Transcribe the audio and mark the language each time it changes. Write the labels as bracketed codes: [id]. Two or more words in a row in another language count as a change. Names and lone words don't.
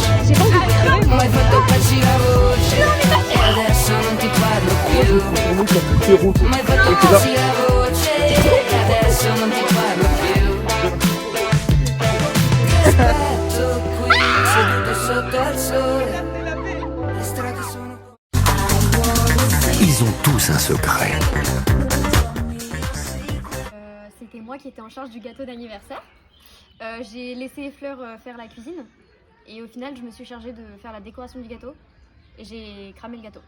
[it] Mai fatto pezzi la voce e adesso non ti parlo più. Mai fatto pezzi la voce e adesso non ti parlo più. Aspetto qui seduto sotto al sole. Le strade sono. [fr] Ils ont tous un secret. C'était moi qui étais en charge du gâteau d'anniversaire. J'ai laissé les fleurs faire la cuisine. Et au final, je me suis chargée de faire la décoration du gâteau. Et j'ai cramé le gâteau.